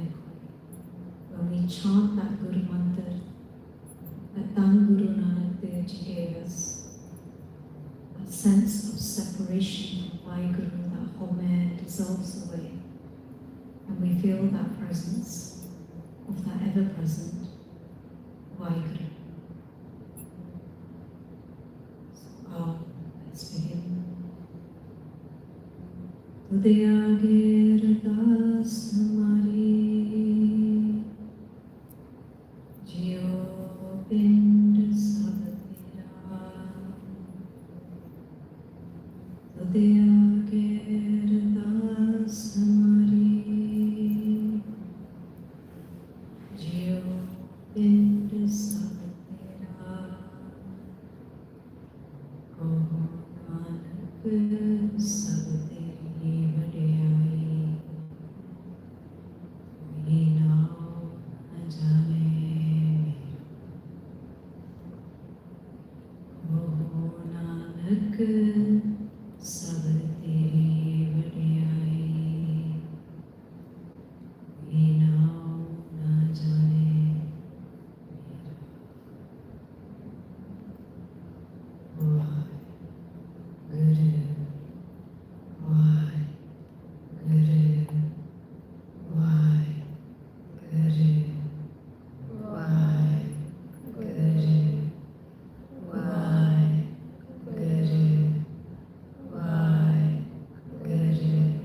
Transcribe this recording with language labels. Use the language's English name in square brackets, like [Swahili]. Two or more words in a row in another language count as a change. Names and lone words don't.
[English] When we chant that Guru Mantra, that Dhan Guru Nanak Dev Ji gave us, a sense of separation from Vaheguru, that home dissolves away. And we feel that presence of that ever-present Vaheguru. So, let's begin. [Punjabi] ਤੁਧੁ ਆਗੈ ਅਰਦਾਸਿ ਹਮਾਰੀ, ਜੀਉ ਪਿੰਡੁ ਸਭੁ ਤੇਰਾ. ਤੁਧੁ ਆਗੈ ਅਰਦਾਸਿ ਹਮਾਰੀ, ਜੀਉ ਪਿੰਡੁ ਸਭੁ ਤੇਰਾ. ਕਹੁ ਨਾਨਕ ਸਭ ਤੇਰੀ ਵਡਿਆਈ, ਕੋਈ ਨਾਉ ਨ ਜਾਣੈ ਮੇਰਾ. ਕਹੁ ਨਾਨਕ ਸਭ ਤੇਰੀ ਵਡਿਆਈ, ਕੋਈ ਨਾਉ ਨ ਜਾਣੈ ਮੇਰਾ. Vaheguru, Vaheguru, Vaheguru, Vaheguru, Vaheguru, Vaheguru,